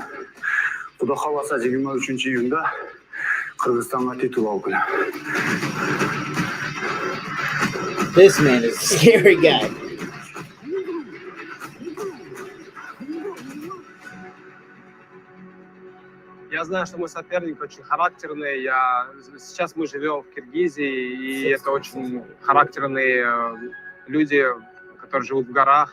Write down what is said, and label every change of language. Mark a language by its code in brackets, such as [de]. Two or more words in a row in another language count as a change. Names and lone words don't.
[kk] Құда қаласа 23 июнда Қырғызстанға титул алып келем. [en] This man is a scary guy. [ru] Я знаю, что мой соперник очень характерный. Сейчас мы живем в Киргизии, и это очень характерные люди, которые живут в горах.